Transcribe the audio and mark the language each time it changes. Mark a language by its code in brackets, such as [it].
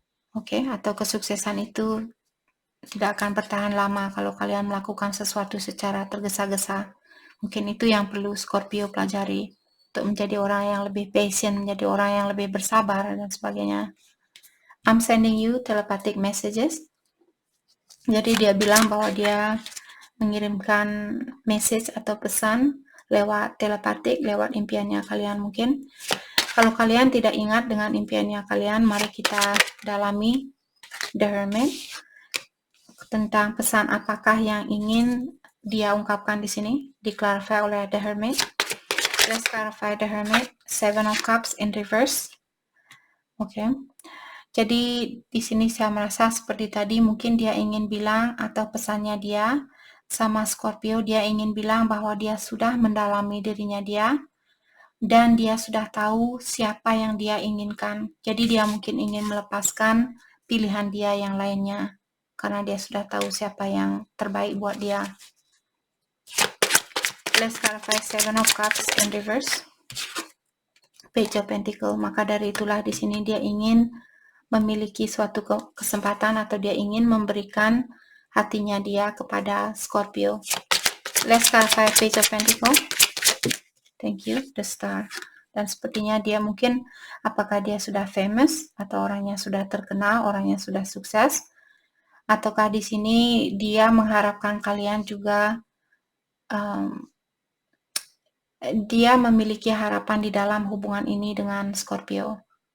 [id] Oke, atau kesuksesan itu tidak akan bertahan lama kalau kalian melakukan sesuatu secara tergesa-gesa. Mungkin itu yang perlu Scorpio pelajari untuk menjadi orang yang lebih patient, menjadi orang yang lebih bersabar dan sebagainya. [en] I'm sending you telepathic messages. [id] Jadi dia bilang bahwa dia mengirimkan message atau pesan lewat telepatik, lewat impiannya kalian mungkin. Kalau kalian tidak ingat dengan impiannya kalian, mari kita dalami The Hermit tentang pesan apakah yang ingin dia ungkapkan di sini, diklarify oleh The Hermit. [en] Let's clarify The Hermit, Seven of Cups in reverse. [id] Oke. Jadi di sini saya merasa seperti tadi mungkin dia ingin bilang atau pesannya dia sama Scorpio, dia ingin bilang bahwa dia sudah mendalami dirinya dia dan dia sudah tahu siapa yang dia inginkan. Jadi dia mungkin ingin melepaskan pilihan dia yang lainnya karena dia sudah tahu siapa yang terbaik buat dia. [en] Let's clarify Seven of Cups in reverse, Page of Pentacles. [id] Maka dari itulah di sini dia ingin memiliki suatu kesempatan atau dia ingin memberikan hatinya dia kepada Scorpio. [en] Let's clarify Page of Pentacles. Thank you, the Star. [id] Dan sepertinya dia mungkin apakah dia sudah famous atau orangnya sudah terkenal, orangnya sudah sukses, ataukah di sini dia mengharapkan kalian juga dia memiliki harapan di dalam hubungan ini dengan Scorpio.